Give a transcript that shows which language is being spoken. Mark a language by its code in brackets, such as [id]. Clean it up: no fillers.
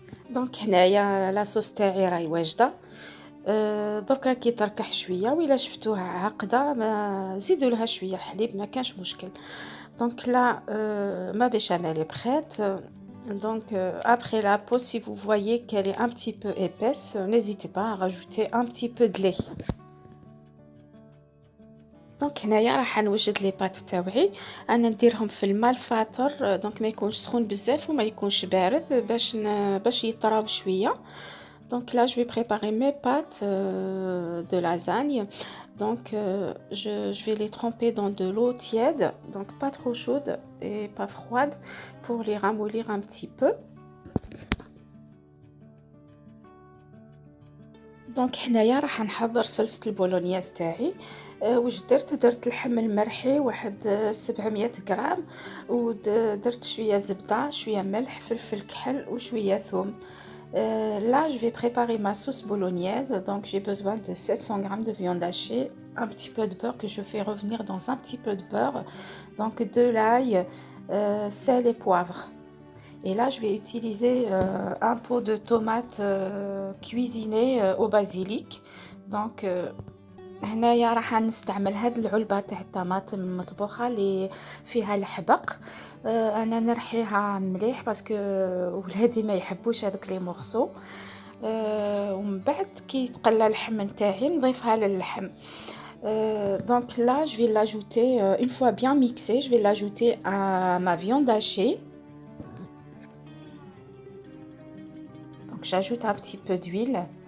[ar] دونك هنايا لاصوص تاعي راهي واجده. دركا كي تركح شويه وإلا شفتوها عاقده ما زيدوا لها شويه حليب ما كانش مشكل. [fr] دونك là ma béchamel est prête. Donc après la pause, si vous voyez qu'elle est un petit peu épaisse, n'hésitez pas à rajouter un petit peu de lait. [ar] دونك هنايا راح نوجد لي بات تاوعي. انا نديرهم في الماء الفاطر، دونك ما يكونش سخون بزاف وما يكونش بارد باش يطراو شويه. [fr] Donc là, je vais préparer mes pâtes de lasagne. Donc je vais les tremper dans de l'eau tiède, donc pas trop chaude et pas froide, pour les ramollir un petit peu. [ar] دونك هنايا راح نحضر صلصة البولونياز تاعي. واش درت اللحم المرحي واحد 700 غرام، ودرت شويه زبده شويه ملح فلفل كحل وشويه ثوم. [fr] Là je vais préparer ma sauce bolognaise. Donc j'ai besoin de 700 g de viande hachée, un petit peu de beurre que je fais revenir dans un petit peu de beurre, donc de l'ail, sel et poivre. Et là, je vais utiliser un pot de tomates cuisinées au basilic. Donc, [ar] هنايا راح نستعمل هاد العلبة تاع الطماطم المطبوخة اللي فيها الحبق. انا نرحيها مليح باسكو ولادي ما يحبوش هذوك لي مورسو. ومن بعد كي يتقلى اللحم نتاعي نضيفها للحم. [fr] Donc là, je vais l'ajouter, une fois bien mixé, je vais l'ajouter à ma viande hachée. Donc j'ajoute un petit peu d'huile.